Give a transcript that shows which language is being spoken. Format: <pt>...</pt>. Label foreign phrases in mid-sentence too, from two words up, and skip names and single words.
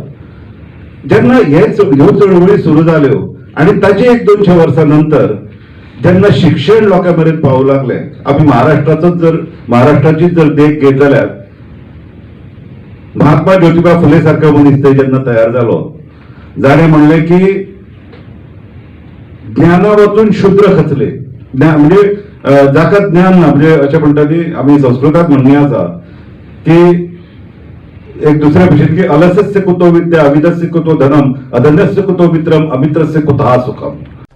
<kok>जेन्ना ह्यो चळवळी सुरू जाल्यो आनी ताचे 100-200 वर्सां नंतर जेन्ना शिक्षण लोकां मेरेन पावूंक लागलें, आमी महाराष्ट्राची जर देख घेत जाल्यार महात्मा ज्योतिबा फुले सारको मनीस थंय जेन्ना तयार जालो, जाणें म्हणलें की ज्ञाना वचून शुद्र खचले. म्हणजे जाका ज्ञान ना, म्हणजे अशें म्हणटा ती आमी संस्कृतांत म्हणणी आसा की एक दुसऱ्या भशेन की</kok> <sa>अलसस्य कुतो विद्या, अविदस्य कुतो धनम, अधन्यस्य कुतो मित्रम, अमित्रस्य कुतः सुखम.</sa>